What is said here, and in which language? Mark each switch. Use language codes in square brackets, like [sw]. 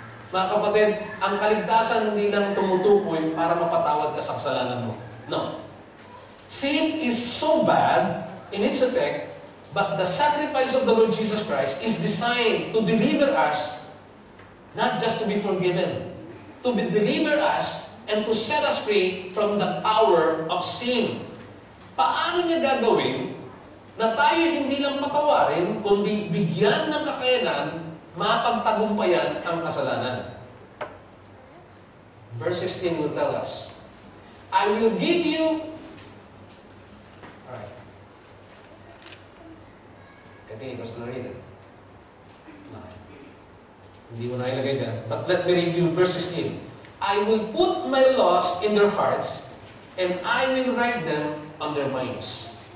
[tl] Mga kapatid, ang kaligtasan hindi lang tumutukoy para mapatawad ka sa kasalanan mo. [en] No. Sin is so bad in its effect, but the sacrifice of the Lord Jesus Christ is designed to deliver us, not just to be forgiven, to deliver us and to set us free from the power of sin. [tl] Paano niya gagawin na tayo hindi lang patawarin, kundi bigyan ng kakayanan, mapagtagumpayan ang kasalanan? [en] Verse 16 will tell us, I will give you... Alright. Continue, because na read it. No. [tl] Hindi mo na ilagay dyan. [en] But let me read you verse 16. I will put my laws in their hearts, and I will write them on their minds.